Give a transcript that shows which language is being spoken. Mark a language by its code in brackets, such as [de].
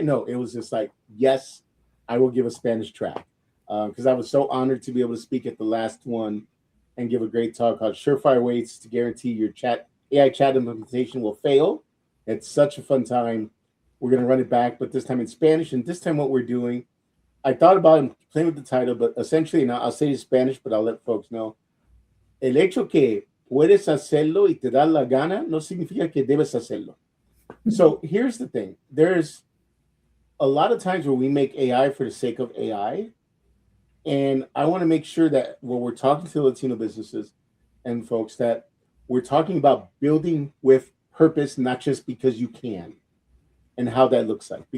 [en] No, it was just like, yes, I will give a Spanish track because I was so honored to be able to speak at the last one and give a great talk called "Surefire Ways to Guarantee Your Chat AI Chat Implementation Will Fail." It's such a fun time. We're going to run it back, but this time in Spanish. And this time, what we're doing, I thought about playing with the title, but essentially, and I'll say it in Spanish, but I'll let folks know. [es] El hecho que puedes hacerlo y te da la gana no significa que debes hacerlo. [en] So here's the thing. There's a lot of times where we make AI for the sake of AI. And I want to make sure that when we're talking to Latino businesses and folks, that we're talking about building with purpose, not just because you can, and how that looks like.